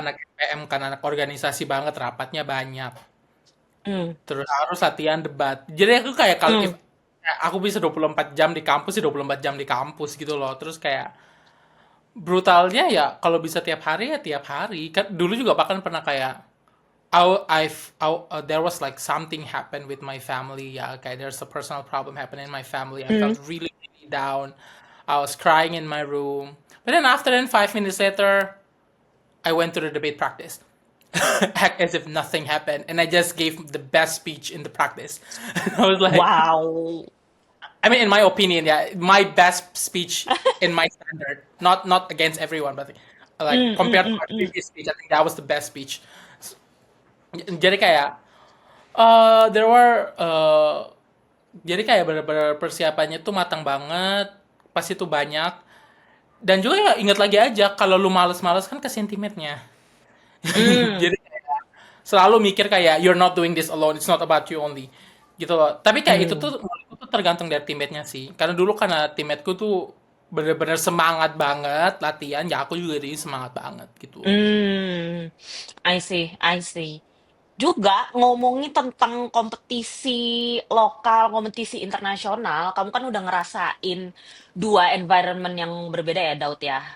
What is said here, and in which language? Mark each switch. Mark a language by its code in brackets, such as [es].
[id] anak PM kan anak organisasi banget, rapatnya banyak. hmm, Terus harus latihan debat. Jadi aku kayak kalau if hmm. aku bisa 24 jam di kampus sih 24 jam di kampus gitu loh. Terus kayak brutalnya ya kalau bisa tiap hari ya tiap hari. Kan dulu juga bahkan pernah kayak [en] there was like something happened with my family. Yeah, okay, there's a personal problem happening in my family. I Mm. felt really, really down. I was crying in my room. But then after then, 5 minutes later, I went to the debate practice. Act as if nothing happened, and I just gave the best speech in the practice. I was like, Wow. I mean, in my opinion, yeah, my best speech in my standard, not against everyone, but like Mm, mm, compared to mm, my mm. previous speech, I think that was the best speech. [id] Jadi kayak [en] there were [id] jadi kayak bener-bener persiapannya tuh matang banget, pas itu banyak. Dan juga ya ingat lagi aja kalau lu males-males kan ke sentimennya. Mm, Jadi kayak selalu mikir kayak [en] you're not doing this alone, it's not about you only. [id] Gitu loh. Tapi kayak itu mm. tuh menurutku tuh tergantung dari teammate-nya sih. Karena dulu karena teammateku tuh bener-bener semangat banget latihan, ya aku juga jadi semangat banget gitu. Hmm, [en] I see, I see. [id] Juga ngomongin tentang kompetisi lokal, kompetisi internasional, kamu kan udah ngerasain dua environment yang berbeda ya, Daud ya.